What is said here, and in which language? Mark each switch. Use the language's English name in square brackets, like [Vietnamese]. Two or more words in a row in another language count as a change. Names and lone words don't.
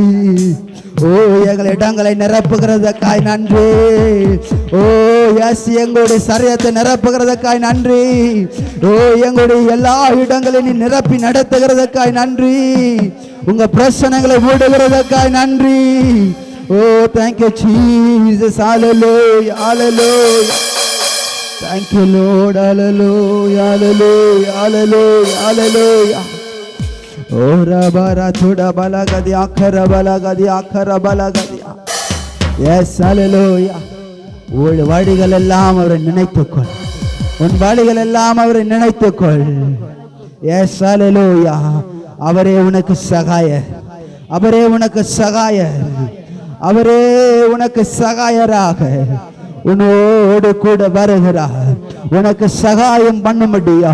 [Tamil] ஓ எங்கள் இடங்களை நிரப்புகிறதற்காய் நன்றி. ஓ எஸ், எங்களுடைய சரீரத்தை நிரப்புகிறதற்காய் நன்றி. ஓ எங்களுடைய எல்லா இடங்களையும் நீ நிரப்பி நடத்துகிறதற்காய் நன்றி. உங்க பிரச்சனைகளை மூடுகிறதற்காய் நன்றி. [English] ஓ thank you Jesus, hallelujah hallelujah, thank you Lord, hallelujah hallelujah hallelujah hallelujah. ora bara thoda bala gadi akhara bala gadi. Yes, hallelujah. [Tamil] உன் வழிகள் எல்லாம் அவரை நினைத்துக்கொள், உன் வழிகள் எல்லாம் அவரை நினைத்துக்கொள். Yes, hallelujah. அவரே உனக்கு சகாயர், அவரே உனக்கு சகாயர், அவரே உனக்கு சகாயராக உன்னோடு கூட வருகிறார், உனக்கு சகாயம் பண்ணும்படியா.